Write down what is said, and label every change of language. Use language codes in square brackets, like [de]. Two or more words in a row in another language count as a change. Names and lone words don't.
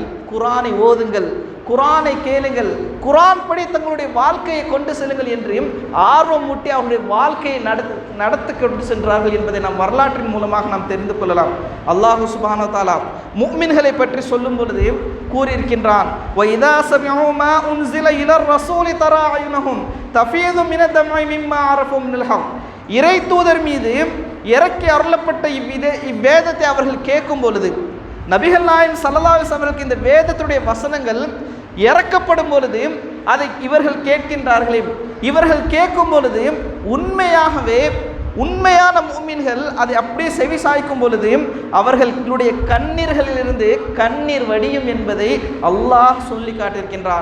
[ta] குர்ஆனை ஓதுங்கள், குர்ஆனை கேளுங்கள், குர்ஆன் படி தங்களுடைய வாழ்க்கையை கொண்டு செல்லுங்கள் என்று ஆர்வம் ஊட்டி அவருடைய வாழ்க்கையை நடத்தி கொண்டு சென்றார்கள் என்பதை நாம் வரலாற்றின் மூலமாக நாம் தெரிந்து கொள்ளலாம். [ar] الله سبحانه وتعالى [ta] முஃமின்களை பற்றி சொல்லும் பொழுது கூறியிருக்கின்றான், [ar] وَإِذَا سَمِعُوا مَا أُنْزِلَ إِلَى الرَّسُولِ تَرَى أَعْيُنَهُمْ تَفِيضُ مِنَ الدَّمْعِ مِمَّا عَرَفُوا مِنَ الْحَقِّ. [ta] இறை தூதர் மீது இறக்கி அருளப்பட்ட இவ்வேதத்தை அவர்கள் கேட்கும் பொழுது, நபிகள் நாயகம் [ar] صلى الله عليه وسلم [ta] அவர்களுக்கு இந்த வேதத்துடைய வசனங்கள் இறக்கப்படும் பொழுது அதை இவர்கள் கேட்கின்றார்களே, இவர்கள் கேட்கும் பொழுது உண்மையாகவே உண்மையான முஃமின்கள் அதை அப்படியே செவி சாய்க்கும் பொழுது அவர்களுடைய கண்ணீர்களிலிருந்து கண்ணீர் வடியும் என்பதை அல்லாஹ் சொல்லி காட்டியிருக்கின்றான்.